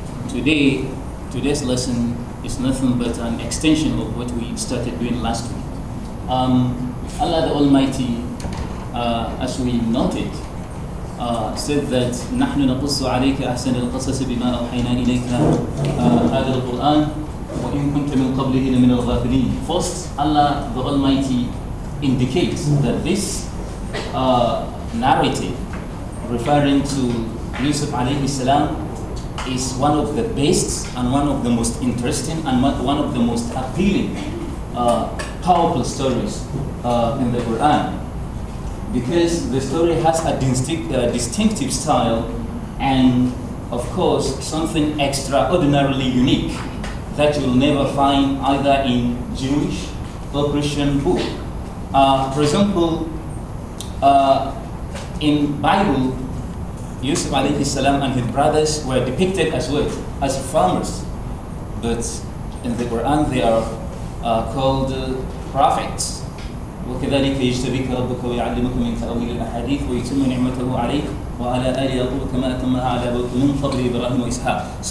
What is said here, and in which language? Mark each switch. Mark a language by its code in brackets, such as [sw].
[en] Today's lesson is nothing but an extension of what we started doing last week. Allah the Almighty, as we noted, said that [ar] نحن نقص عليك أحسن القصص بما أوحينا إليك هذا القرآن وإن كنت من قبله لمن الغافلين. [en] First, Allah the Almighty indicates that this narrative referring to Yusuf alayhi salam is one of the best and one of the most interesting and one of the most appealing, powerful stories in the Quran, because the story has a distinctive style and, of course, something extraordinarily unique that you'll never find either in Jewish or Christian book. For example, in Bible, Yusuf alayhi salam and his brothers were depicted as what? As farmers. But in the Quran they are called prophets. [ar] وكذلك يجتبيك ربك ويعلمك من تأويل الأحاديث ويتم نعمته عليك وعلى آل يعقوب كما أتمها على أبويك من قبل إبراهيم وإسحاق.